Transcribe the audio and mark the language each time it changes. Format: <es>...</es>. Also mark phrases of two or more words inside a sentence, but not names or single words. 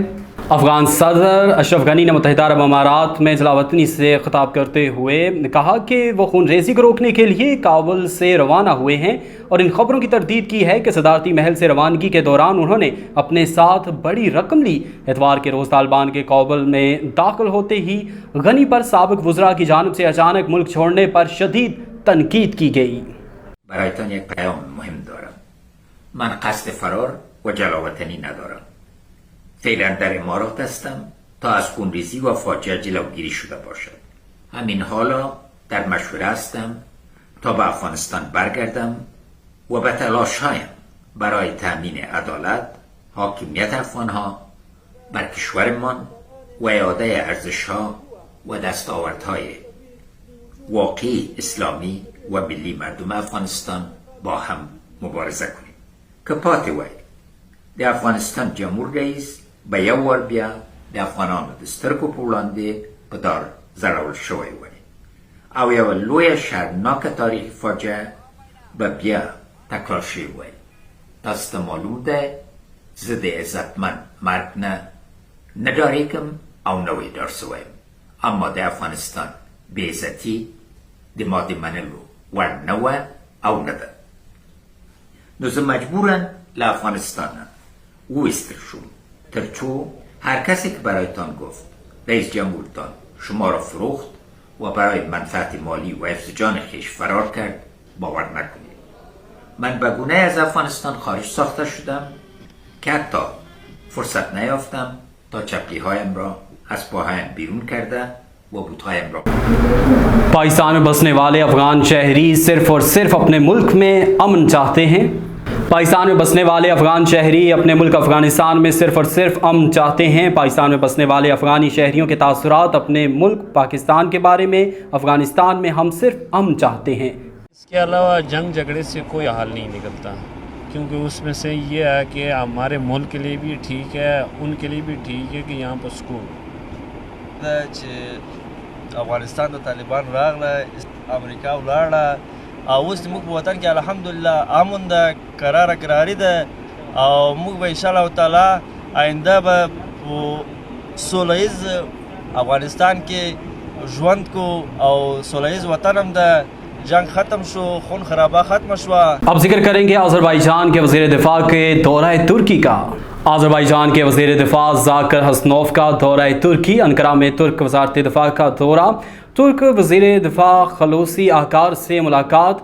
<ur>افغان صدر اشرف غنی نے متحدہ عرب امارات میں جلاوطنی سے خطاب کرتے ہوئے کہا کہ وہ خون ریزی کو روکنے کے لیے کابل سے روانہ ہوئے ہیں اور ان خبروں کی تردید کی ہے کہ صدارتی محل سے روانگی کے دوران انہوں نے اپنے ساتھ بڑی رقم لی. اتوار کے روز طالبان کے کابل میں داخل ہوتے ہی غنی پر سابق وزرا کی جانب سے اچانک ملک چھوڑنے پر شدید تنقید کی گئی.</ur> <fa>برایتان یک پیام مهم دارم. من قصد فرار و جلا وطنی ندارم. فعلا در امارات هستم تا از خونریزی و فاجعه جلوگیری شده باشد. همین حالا در مشوره هستم تا به افغانستان برگردم و به تلاش‌هایم برای تأمین عدالت، حاکمیت افغانها بر کشورمان و اعاده ارزش‌ها و دستاوردهای واقعی اسلامی و ملی مردم افغانستان با هم مبارزه کنیم</fa> <ps>که پاتې وای د افغانستان جمهور رئیس به یو ور بیا د افغانانو د سترګو په وړاندې په دار ځړول شوی وای او یوه لویه شرمناکه تاریخي فاجعه به بیا تکرار شوی وای. تاسو ته معلوم ده زه د عزتمند مرګ نه ډارېږم او نه ویډار سویم، اما د افغانستان بې عزتي د ما د منلو وړ نه وه او نه ده. نو زه مجبورم له افغانستانه وایستل شوم تر څو</ps> <fa>هر کسی که برایتان گفت رئیس جمهورتان شما را فروخت و برای منفعت مالی و حفظ جان خویش فرار کرد باور نکنید. من به گونه‌ای از افغانستان خارج ساخته شدم که حتی فرصت نیافتم تا چپلی‌هایم را از پاهایم بیرون کرده و بوتهایم را.</fa> <ur>پاکستان میں بسنے والے افغان شہری صرف اور صرف اپنے ملک میں امن چاہتے ہیں. پاکستان میں بسنے والے افغان شہری اپنے ملک افغانستان میں صرف اور صرف امن چاہتے ہیں. پاکستان میں بسنے والے افغانی شہریوں کے تاثرات اپنے ملک پاکستان کے بارے میں افغانستان میں ہم صرف امن چاہتے ہیں. اس کے علاوہ جنگ جھگڑے سے کوئی حل نہیں نکلتا، کیونکہ اس میں سے یہ ہے کہ ہمارے ملک کے لیے بھی ٹھیک ہے، ان کے لیے بھی ٹھیک ہے کہ یہاں پر سکون</ur> <ps>افغانستان ته طالبان راغله، امریکا ولاړه او اوس زموږ په وطن کې الحمدلله امن ده، قراري ده او موږ به انشاءالله تعالی آینده به په سوله ییز افغانستان کې ژوند کو او سوله ییز وطن هم ده. جنگ ختم شو،</ps> <ur>خون خرابہ</ur> <ps>ختم شوا.</ps> <ur>اب ذکر کریں گے آذربائیجان کے وزیر دفاع کے دورہ ترکی کا. آذربائیجان کے وزیر دفاع ذاکر حسنوف کا دورہ ترکی. انقرہ میں ترک وزارت دفاع کا دورہ. ترک وزیر دفاع خلوصی آکار سے ملاقات.</ur>